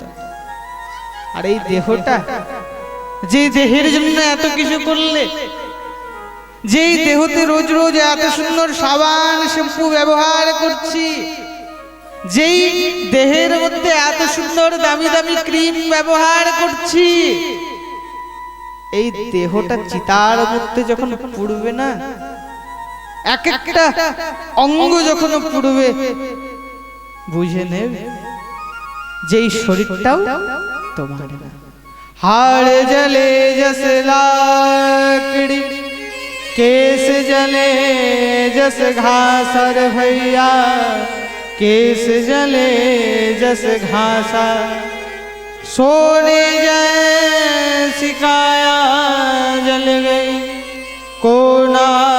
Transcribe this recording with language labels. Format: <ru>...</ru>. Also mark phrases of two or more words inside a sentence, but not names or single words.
<bn>আর এই দেহটা, যে দেহের জন্য এত কিছু করলে, যেই দেহতে রোজ রোজ এত সুন্দর সাবান শ্যাম্পু ব্যবহার করছি, যেই দেহের মধ্যে এত সুন্দর দামি দামি ক্রিম ব্যবহার করছি, এই দেহটা চিতার মধ্যে যখন পুড়বে না, এক একটা অঙ্গ যখন পুড়বে, বুঝে নেবে যেই শরীরটাও তোমার না।</bn> <hi>हाड़ जले जस लाकड़ी, केस जले जस घासर भैया, केस जले जस घासा, सोने जैसी काया जल गई, कोना</hi>